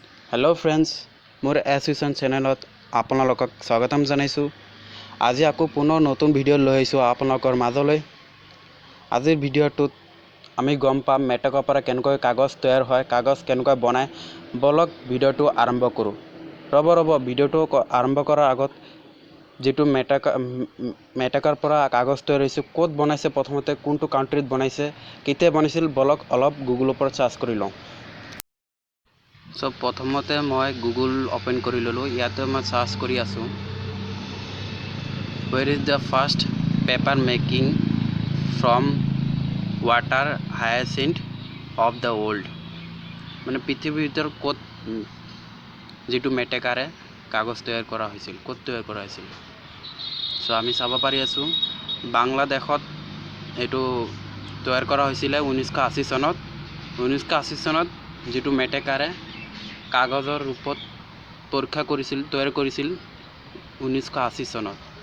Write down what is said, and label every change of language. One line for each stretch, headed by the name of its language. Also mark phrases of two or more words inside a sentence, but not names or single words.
English: hello friends
Assamese: মোৰ এছোচিয়েচন চেনেলত আপোনালোকক স্বাগতম জনাইছো। আজি আকৌ পুনৰ নতুন ভিডিও লৈ আহিছো আপোনালোকৰ মাজলৈ। আজিৰ ভিডিওটোত আমি গম পাম মেটেকাৰ পৰা কেনেকৈ কাগজ তৈয়াৰ হয়, কাগজ কেনেকৈ বনায়। বলক ভিডিওটো আৰম্ভ কৰো। ৰব ভিডিওটো আৰম্ভ কৰাৰ আগত যেটো মেটেকাৰ পৰা কাগজ তৈয়াৰ হৈছে ক'ত বনাইছে, প্ৰথমতে কোনটো কান্ট্ৰিত বনাইছে, কেতিয়া বনাইছিল, বলক অলপ গুগলৰ পৰা সাৰ্চ কৰি লওঁ। সো প্ৰথমতে মই গুগল ওপেন কৰি ললো। ইয়াতে মই সাৰ্চ কৰি আছো
English: where is the first paper making from water hyacinth of the world,
Assamese: মানে পৃথিৱীৰ ভিতৰত ক'ত যেটো মেটেকাৰে কাগজ তৈয়াৰ কৰা হৈছিল, ক'ত তৈয়াৰ কৰা হৈছিল। সো আমি চাব পাৰি আছো বাংলাদেশত এটো তৈয়াৰ কৰা হৈছিল 1980 চনত। 1980 চনত যেটো মেটেকাৰে কাগজৰ ৰূপত পৰীক্ষা কৰিছিল, তৈয়াৰ কৰিছিল 1980 চনত।